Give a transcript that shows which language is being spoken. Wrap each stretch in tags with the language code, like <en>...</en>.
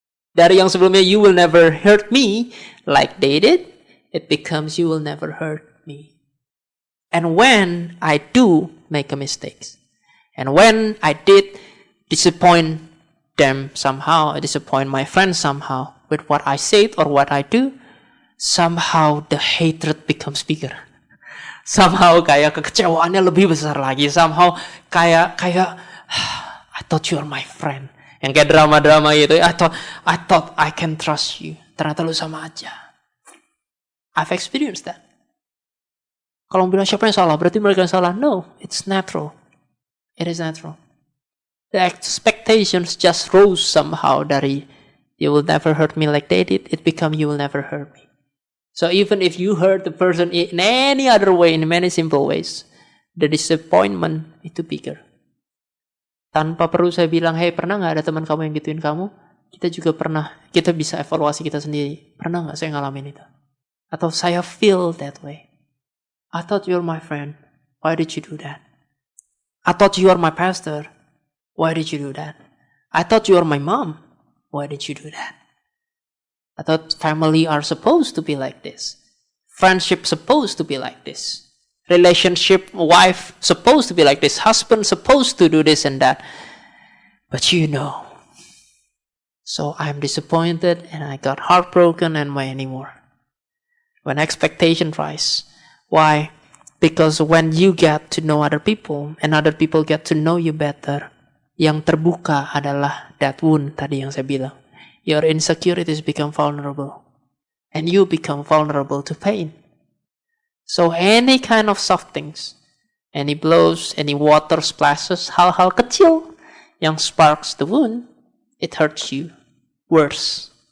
<id>Dari yang sebelumnya</id> <en>you will never hurt me like they did, it becomes you will never hurt me. And when I do make a mistake, and when I did disappoint them somehow, I disappoint my friends somehow with what I said or what I do, somehow the hatred becomes bigger.</en> <id>Somehow kayak kekecewaannya lebih besar lagi.</id> <en>Somehow kayak I thought you are my friend.</en> <id>Yang kayak drama-drama gitu.</id> <en>I thought I can trust you.</en> <id>Ternyata lu sama aja.</id> <en>I've experienced that.</en> <id>Kalau bilang siapa yang salah, berarti mereka yang salah.</id> <en>No, it's natural. It is natural. The expectations just rose somehow dari you will never hurt me like they did. It become you will never hurt me. So even if you hurt the person in any other way, in many simple ways, the disappointment itu bigger.</en> <id>Tanpa perlu saya bilang, hey pernah gak ada teman kamu yang gituin kamu? Kita juga pernah, kita bisa evaluasi kita sendiri. Pernah gak saya ngalamin itu? Atau saya</id> <en>feel that way. I thought you're my friend. Why did you do that? I thought you are my pastor. Why did you do that? I thought you are my mom. Why did you do that? I thought family are supposed to be like this. Friendship supposed to be like this. Relationship, wife supposed to be like this. Husband supposed to do this and that. But you know. So I'm disappointed and I got heartbroken and many more. When expectation rise. Why? Because when you get to know other people and other people get to know you better,</en> <id>Yang terbuka adalah</id> <en>that wound</en> <id>tadi yang saya bilang.</id> <en>Your insecurities become vulnerable. And you become vulnerable to pain. So any kind of soft things, any blows, any water splashes,</en> <id>hal-hal kecil yang</id> <en>sparks the wound, it hurts you worse.</en>